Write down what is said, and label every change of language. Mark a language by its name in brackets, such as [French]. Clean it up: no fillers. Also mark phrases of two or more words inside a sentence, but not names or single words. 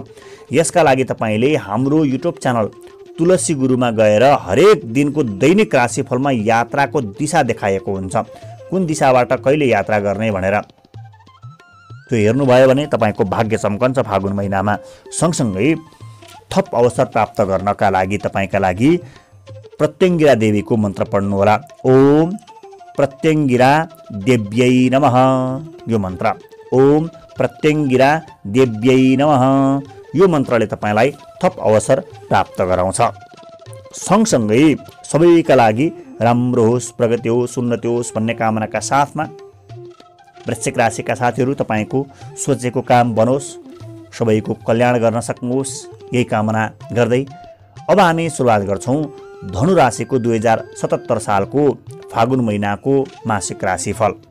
[Nepali] यसका लागि तपाईँले हाम्रो युट्युब च्यानल तुलसी गुरुमा गएर हरेक दिनको दैनिक राशिफलमा यात्राको दिशा देखाएको हुन्छ। कुन दिशाबाट कहिले यात्रा गर्ने भनेर त्यो हेर्नुभयो भने तपाईँको भाग्य चम्कन्छ फागुन महिनामा। सँगसँगै थप अवसर प्राप्त गर्नका लागि तपाईँका लागि प्रत्यङ्गिरा देवीको मन्त्र पढ्नुहोला। [Sanskrit] ओम प्रत्यङ्गिरा देव्यै नमः [Nepali] यो मन्त्र। [Sanskrit] ओम प्रत्यङ्गिरा देव्यै नमः [Nepali] यो मन्त्रले तपाईँलाई थप अवसर प्राप्त गराउँछ। सँगसँगै सबैका लागि राम्रो होस्, प्रगति होस्, उन्नति होस् भन्ने कामनाका साथमा वृश्चिक राशिका साथीहरू तपाईँको सोचेको काम बनोस्, सबैको कल्याण गर्न सक्नुहोस्, यही कामना गर्दै अब हामी सुरुवात गर्छौँ धनु राशिको 2077 सालको फागुन महिनाको मासिक राशिफल।